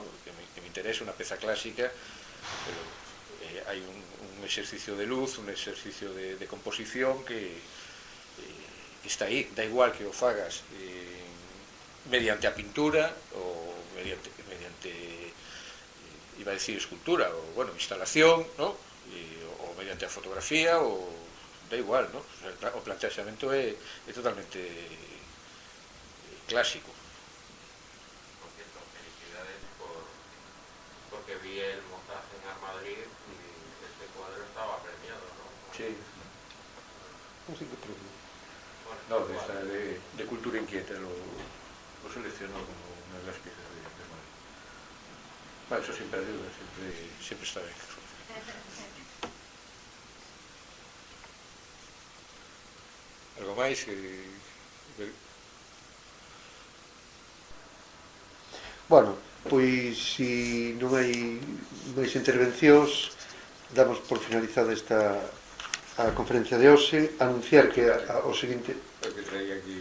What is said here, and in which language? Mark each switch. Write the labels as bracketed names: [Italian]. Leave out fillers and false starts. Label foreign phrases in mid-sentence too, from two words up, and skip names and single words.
[Galician] que me interesa, unha peza clásica, pero hai un exercicio de luz, un exercicio de composición que está aí, da igual que o fagas mediante a pintura ou mediante [Spanish] iba a decir [Galician] escultura ou, bueno, instalación, ¿no? Ou mediante a fotografía, ou da igual, ¿no? O planteamento é totalmente clásico. [Spanish] Por cierto, felicidades porque vi el montaje en Armadrid y este cuadro estaba premiado, ¿no? Sí. [Galician] Non sei que premio. [Spanish] No, de Cultura Inquieta lo seleccionó como una de las piezas de Madrid. Bueno, eso siempre ayuda, siempre está bien. [Galician] Algo máis? Bueno, pois se non hai máis intervencións, damos por finalizada a conferencia de hoxe, anunciar que o seguinte... O que traía aquí...